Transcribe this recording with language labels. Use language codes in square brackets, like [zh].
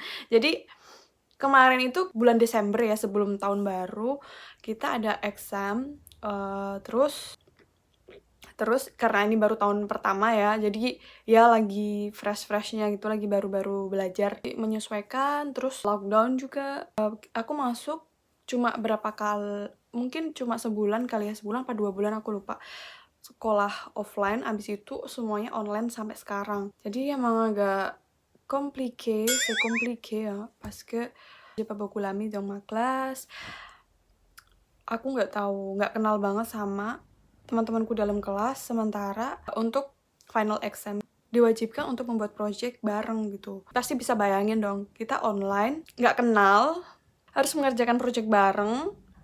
[id] Jadi kemarin itu bulan Desember ya, sebelum tahun baru, kita ada exam, terus karena ini baru tahun pertama ya, jadi ya lagi fresh-freshnya gitu, lagi baru-baru belajar, menyesuaikan, terus lockdown juga. Aku masuk cuma berapa kali, mungkin cuma sebulan kali ya, sebulan apa 2 bulan aku lupa, sekolah offline, abis itu semuanya online sampai sekarang. Jadi emang agak [fr] compliqué ya, parce que j'ai pas beaucoup d'amis dans ma classe. [id] Aku nggak kenal banget sama teman-temanku dalam kelas, sementara untuk final exam diwajibkan untuk membuat project bareng gitu. Pasti bisa bayangin dong, kita online, nggak kenal, harus mengerjakan project bareng.